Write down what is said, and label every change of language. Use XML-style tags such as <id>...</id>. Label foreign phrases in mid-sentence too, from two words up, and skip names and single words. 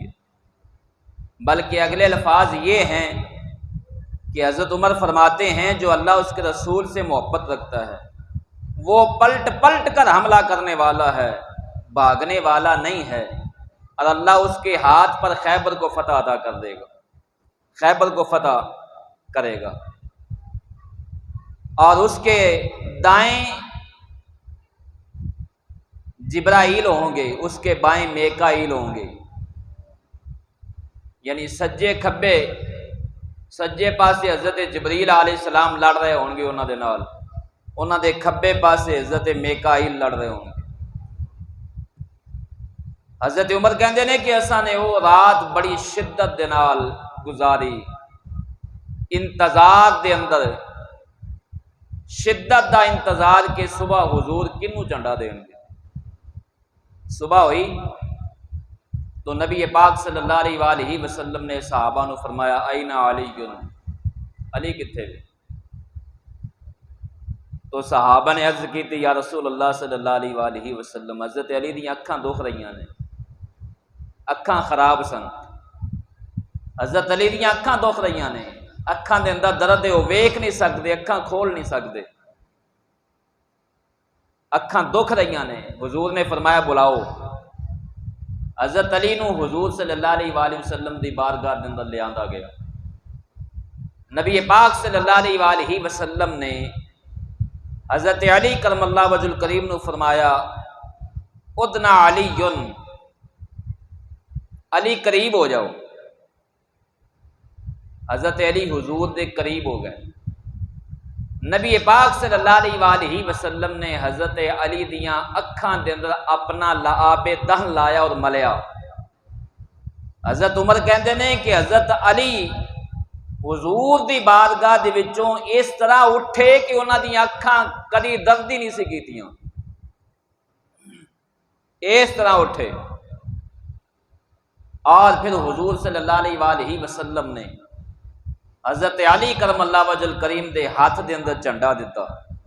<ur>بلکہ اگلے الفاظ یہ ہیں کہ حضرت عمر فرماتے ہیں جو اللہ اس کے رسول سے محبت رکھتا ہے وہ پلٹ پلٹ کر حملہ کرنے والا ہے، بھاگنے والا نہیں ہے، اور اللہ اس کے ہاتھ پر خیبر کو فتح عطا کر دے گا، خیبر کو فتح کرے گا۔ اور اس کے دائیں جبرائیل ہوں گے، اس کے بائیں میکائیل ہوں گے،</ur> <pa>یعنی سجے کھبے سجے پاسے حضرت جبریل علیہ السلام لڑ رہے ہوں گے انہاں دے نال، انہاں دے کھبے پاسے حضرت میکائیل لڑ رہے ہوں گے۔ حضرت عمر کہندے نے کہ اساں نے وہ رات بڑی شدت دے نال گزاری، انتظار دے اندر شدت دا انتظار کہ صبح حضور کنوں جھنڈا دیں گے۔ صبح ہوئی تو نبی پاک</pa> <ar>صلی اللہ علیہ وآلہ وسلم</ar> <pa>نے صحابہ نو فرمایا</pa> <ar>این علی،</ar> <pa>علی کتھے وے؟ تو صحابہ نے عرض کی تھی</pa> <ar>یا رسول اللہ صلی اللہ علیہ وآلہ وسلم</ar> <pa>حضرت علی دی اکھاں دکھ رہیاں نے، اکھاں خراب سن، حضرت علی دی اکھاں دکھ رہیاں نے، اکھاں دے اندر درد ہے، وہ ویکھ نہیں سکتے، اکھاں کھول نہیں سکتے، اکھاں دکھ رہیاں نے۔</pa> <ur>حضور نے فرمایا بلاؤ۔</ur> <pa>حضرت علی نو حضور</pa> <ar>صلی اللہ علیہ وآلہ وسلم</ar> <pa>دی بارگاہ دے اندر لے آندا گیا۔ نبی پاک</pa> <ar>صلی اللہ علیہ وآلہ وسلم</ar> <pa>نے حضرت علی</pa> <ar>کرم اللہ وجہ الکریم</ar> <pa>نو فرمایا</pa> <ar>ادنا علی،</ar> <pa>علی قریب ہو جاؤ۔ حضرت علی حضور دے قریب ہو گئے۔ نبی پاک</pa> <ar>صلی اللہ علیہ وآلہ وسلم</ar> <pa>نے حضرت علی دیاں اکھاں دے اندر اپنا لعاب دہن لایا اور ملیا۔ حضرت عمر کہندے نے کہ حضرت علی حضور دی بارگاہ دے وچوں اس طرح اٹھے کہ انہاں دیاں اکھاں کدی درد ہی نہیں سی کیتیاں، اس طرح اٹھے۔ اور پھر حضور</pa> <ar>صلی اللہ علیہ وآلہ وسلم</ar> <pa>نے حضرت علی</pa> <ar>کرم اللہ وجہ الکریم</ar> <pa>دے ہاتھ دے اندر جھنڈا دیتا۔</pa>